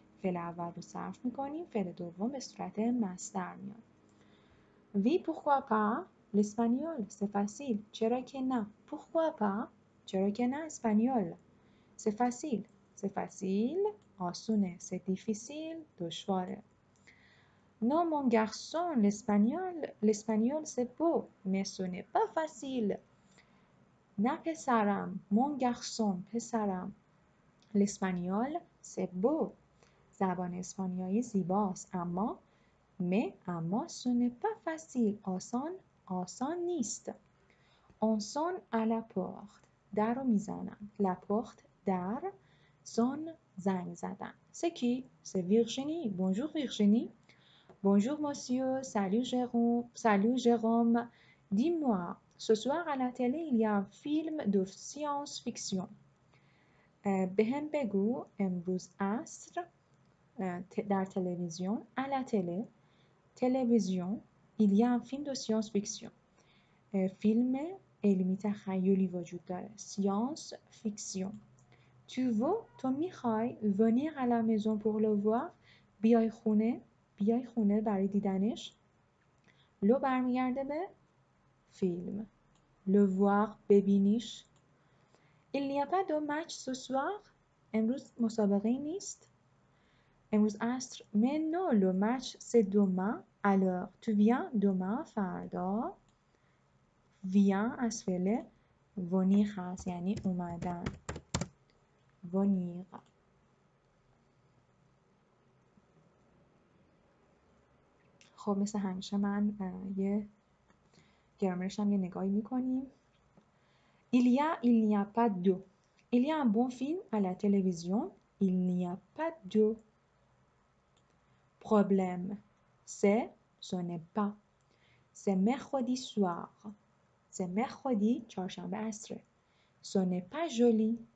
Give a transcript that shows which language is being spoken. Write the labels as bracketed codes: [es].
[fa] فعل اول رو صرف میکنیم، فعل دوم به صورت مصدر میاد. [fr] Oui, pourquoi pas? L'espagnol, c'est facile. [fa] چرا که نه؟ [fr] Pourquoi pas? [fa] چرا که نه اسپانیول؟ [fr] C'est facile. [fa] C'est facile. آسونه. C'est difficile. دشواره. [fr] Non, mon garçon, l'espagnol c'est beau, mais ce n'est pas facile. [fa] نه پسرم. [fr] Mon garçon, پسرم. L'espagnol c'est beau. [fa] زبان اسپانیایی زیباست، اما اما [fr] ce n'est pas facile. [fa] آسان نیست. [fr] On sonne à la porte. [fa] در رو میزنن. [fr] La porte در. sonne زنگ زدن. C'est qui? C'est Virginie. Bonjour Virginie. Bonjour monsieur. Salut Jérôme. Dis-moi, ce soir à la télé il y a un film de science-fiction. [fa] بهم بگو امروز عصر در تلویزیون [fr] à la télé [fa] تلویزیون [fr] il y a un film de science-fiction. [fa] فیلم علمی تخیلی وجود داره. [fr] science fiction. Tu veux [fa] تو میخوای [fr] venir à la maison pour le voir [fa] بیای خونه برای دیدنش. لو برمیگرده به فیلم. [fr] le voir ببینیش. il n'y a pas de match ce soir [fa] امروز مسابقه نیست. امروز عصر [fr] mais non le match c'est demain. alors tu viens demain فردا. [fa] viens از فعل venir هست یعنی اومدن. [fr] venir. [fa] خب مثل همیشه من یه گرامرش هم یه نگاهی میکنیم. [fr] il n'y a pas de. il y a un bon film à la télévision. il n'y a pas de problème. c'est ce n'est pas. c'est mercredi soir. c'est mercredi [fa] چهارشنبه عصره. [fr] ce n'est pas joli.